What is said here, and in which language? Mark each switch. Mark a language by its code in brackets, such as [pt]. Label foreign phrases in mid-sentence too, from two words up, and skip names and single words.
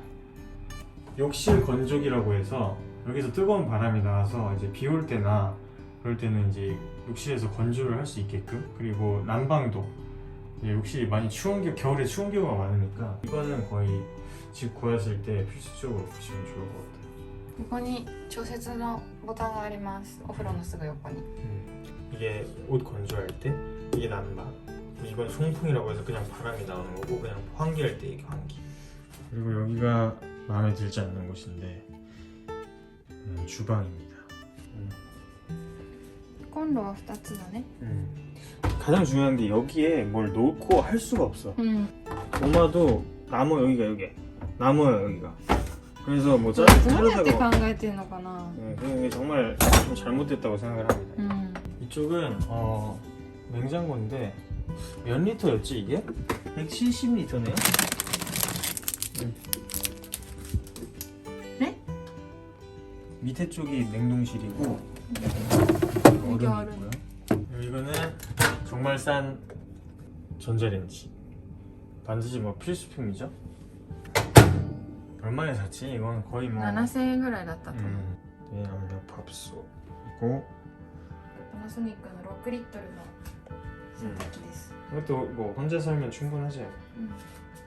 [ko] 욕실 건조기라고 해서 여기서 뜨거운 바람이 나와서 이제 비 올 때나 그럴 때는 이제 욕실에서 건조를 할 수 있게끔, 그리고 난방도 예, 혹시 많이 겨울에 추운 경우가 많으니까 이거는 거의 집 구하실 때 필수적으로 보시면 좋을 것 같아요. [ja] ここに調節のボタンがあります。お風呂のすぐ横に。 [ko] 이게 옷 건조할 때 이게 난방, 이건 송풍이라고 해서 그냥 바람이 나오는 거고 그냥 환기할 때 이게 환기. 그리고 여기가 마음에 들지 않는 곳인데 주방입니다. [ja] コンロは2つだね。 [ko] 가장 중요한 게 여기에 뭘 놓고 할 수가 없어. [ja] うん。 [ko] 도마도 나무 여기가 나무야 여기가. 그래서 뭐 [ja] どうやって考 [ko] 자르다가 [ja] えてんのかな。 [ko] 이게 정말 좀 잘못됐다고 생각을 합니다. [ja] うん。 [ko] 이쪽은 냉장고인데 몇 리터였지 이게? 170리터네요? 네? 밑에 쪽이 냉동실이고 이게 얼음이고요. 이거는 정말 싼 전자레인지. 반드시 뭐 필수품이죠. 얼마에 샀지? 이건 거의 뭐 [ja] 7000 円ぐらいだったと思う。 [ko] 양념밥솥 그리고 [ja] パナソニックの6リットルの洗濯機です。 [ko] 이것도 뭐 혼자 살면 충분하지. [ja] うん。